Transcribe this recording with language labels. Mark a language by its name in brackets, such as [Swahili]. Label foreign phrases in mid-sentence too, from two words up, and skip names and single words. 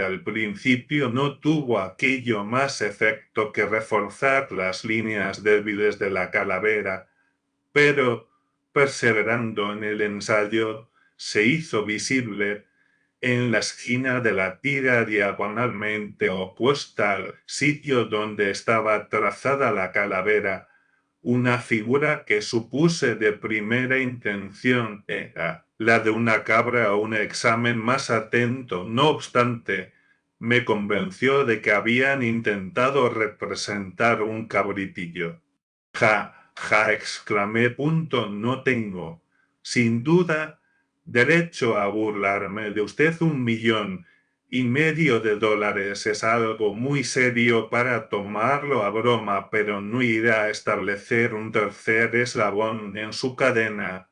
[Spanish] Al principio no tuvo aquello más efecto que reforzar las líneas débiles de la calavera, pero, perseverando en el ensayo, se hizo visible en la esquina de la tira diagonalmente opuesta al sitio donde estaba trazada la calavera, una figura que supuse de primera intención era la de una cabra. Un examen más atento, no obstante, me convenció de que habían intentado representar un cabritillo. Ja, ja, exclamé. No tengo, sin duda, derecho a burlarme de usted. $1,500,000 es algo muy serio para tomarlo a broma, pero no irá a establecer un tercer eslabón en su cadena.